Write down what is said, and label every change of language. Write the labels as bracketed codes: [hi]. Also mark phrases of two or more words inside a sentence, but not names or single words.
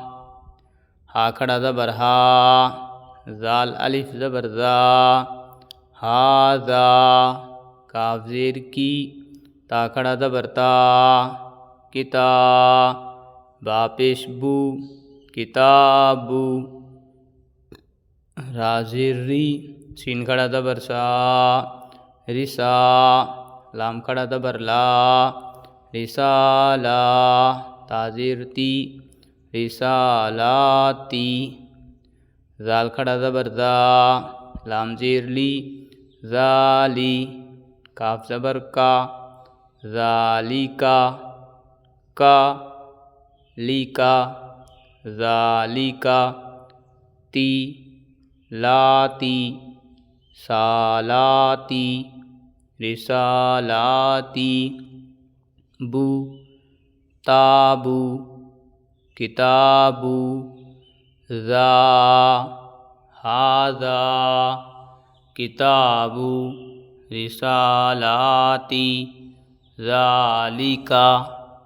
[ur] ہا کھڑا زبر ہا۔ زال الف زبر زا۔ ہاذا کاف زیر کی تا کھڑا زبر تا کتا با پیش بو کتابو را زیر ری سین کھڑا زبر سا رسا لام کھڑا زبر لا رسالا تا زیر تی رسالاتی زال کھڑا زبر زا لام زیر لی ذالی کاف زبر کا ذالیکا کا لیکا ذالیکا تی لاتی [ar] سالاتی رسالاتی بو تابو کتابو ذا ہاذا کتابو رسالاتی ذالکا